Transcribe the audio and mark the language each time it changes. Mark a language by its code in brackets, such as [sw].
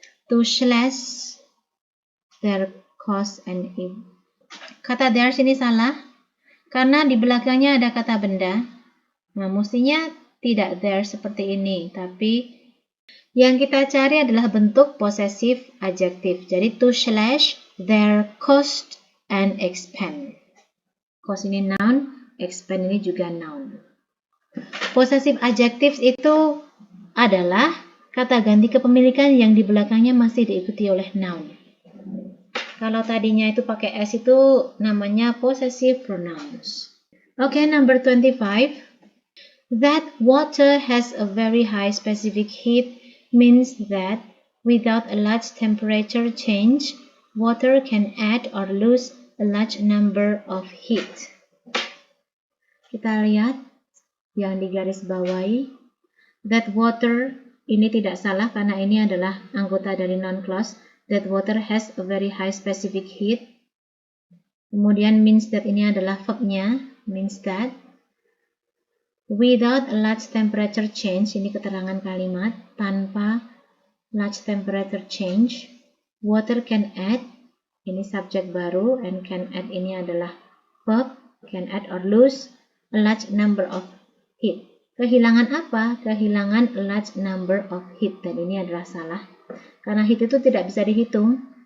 [en] To slash their cost and [id] kata their sini salah karena di belakangnya ada kata benda. Nah, mestinya tidak there seperti ini, tapi yang kita cari adalah bentuk possessive adjective. Jadi [en] to slash their cost and expand. [id] Cost ini noun, expand ini juga noun. Possessive adjectives itu adalah kata ganti kepemilikan yang di belakangnya masih diikuti oleh noun. Kalau tadinya itu pakai S itu namanya possessive pronouns. [en] Okay, number 25. That water has a very high specific heat means that without a large temperature change, water can add or lose a large number of heat. [id] Kita lihat yang digaris bawahi. That water ini tidak salah karena ini adalah anggota dari noun clause. [en] That water has a very high specific heat. [id] Kemudian means that ini adalah verbnya. [en] Means that. Without a large temperature change, [id] ini keterangan kalimat. Tanpa [en] large temperature change, water can add. [id] Ini subjek baru. [en] And can add [id] ini adalah verb. [en] Can add or lose a large number of hit. [id] Kehilangan apa? Kehilangan [en] a large number of hit. [id] Dan ini adalah salah. Karena hit itu tidak bisa dihitung.